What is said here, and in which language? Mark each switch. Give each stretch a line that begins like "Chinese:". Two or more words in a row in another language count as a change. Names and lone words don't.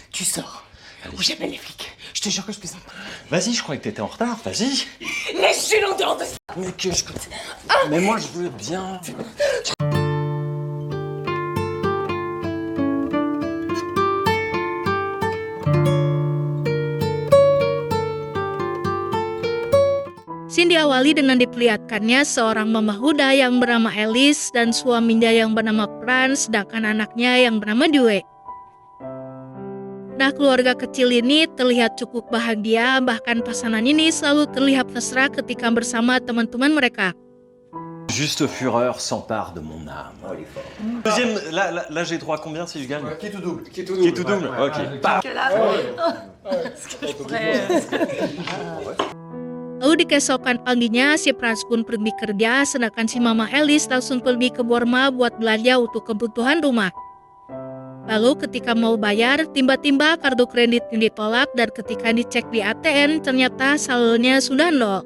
French: Tu sors. Ou j'appelle les flics. Je te jure que je plaisante. Vas-y, je croyais que t'étais en retard, vas-y. Laisse, je suis l'odeur de ça. Mais que je... Mais moi, je veux bien.
Indonesian: Scene diawali dengan diperlihatkannya seorang mama muda yang bernama Alice dan suaminya yang bernama Franz, sedangkan anaknya yang bernama Due. Nah, keluarga kecil ini terlihat cukup bahagia, bahkan pasangan ini selalu terlihat mesra ketika bersama teman-teman mereka.
French: Juste fureur s'empare de mon âme. Oh, il est fort. Deuxième, là j'ai droit à combien si je gagne? Qui est tout double. Qui est tout double, ok. Paf.
Indonesian: Lalu di keesokan paginya, si Franz pun pergi kerja, sedangkan si Mama Alice langsung pergi ke Borma buat belanja untuk kebutuhan rumah. Lalu ketika mau bayar, tiba-tiba kartu kreditnya ditolak dan ketika dicek di ATM, ternyata saldonya sudah nol.